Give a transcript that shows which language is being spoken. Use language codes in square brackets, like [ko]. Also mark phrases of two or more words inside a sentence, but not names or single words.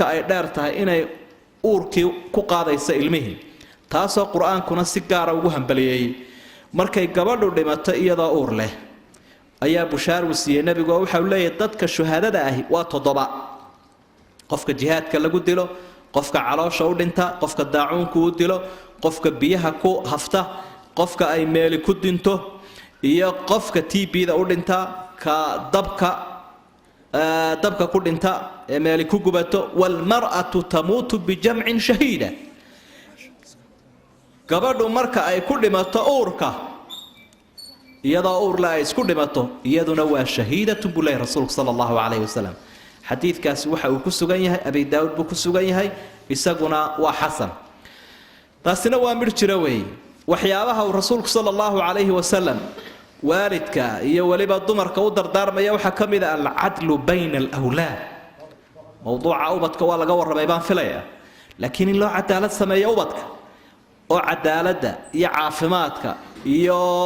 [so] ay dheer tahay inay uurkii ku qaadayso ilmihii taasoo quraankuna si gaar ah ugu hambaliyay markay gabadhu dhimato iyadoo uur leh ayaa bushaar uu siiyay nabigu waxa uu leeyahay dadka shuhaadada ah waa 7 qofka jihaadka lagu dilo qofka caloosha u dhinta qofka daacuunku u dilo qofka biyaha ku hafta qofka ay meel ku dinto iyo qofka TB-da u dhinta ka dabka ku dhinta ee meel ku gubato [ar] والمرأة تموت بجمع شهيدة [so] gabadhu marka ay ku dhimato uurka iyadoo uur la ay isku dhimato iyaduna waa shahiidatu bulay rasuulka [ar] صلى الله عليه وسلم [so] xadiidkaasi waxa uu ku sugan yahay abi daawud buu ku sugan yahay isaguna waa xasan taasina waa mid jira weey waxyaabaha uu rasuulku [ar] صلى الله عليه وسلم [so] waalidka iyo waliba dumarka u dardaarmaya waxa kamid ah [ar] العدل بين الأولاد [so] mawduuca ubadka waa laga warramay baan filaya laakiin in loo cadaalad sameeyo ubadka oo cadaaladda iyo caafimaadka iyo